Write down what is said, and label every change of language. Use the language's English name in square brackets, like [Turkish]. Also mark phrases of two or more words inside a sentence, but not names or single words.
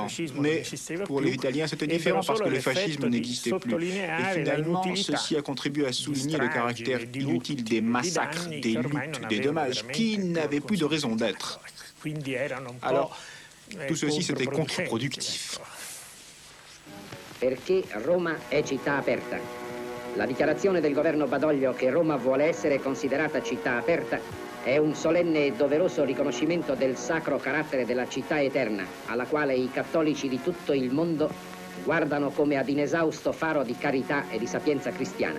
[French] Mais pour les Italiens, c'était différent parce que le fascisme n'existait plus. Et finalement, ceci a contribué à souligner le caractère inutile des massacres, des luttes, des dommages, qui n'avaient plus de raison d'être. Alors, tout ceci, c'était contre-productif. [Italian] Perché Roma è città aperta. La dichiarazione del governo Badoglio che Roma vuole essere considerata città aperta è un solenne e doveroso riconoscimento del sacro carattere della città eterna, alla quale i cattolici di tutto il mondo guardano come ad inesausto faro di carità e di sapienza cristiana.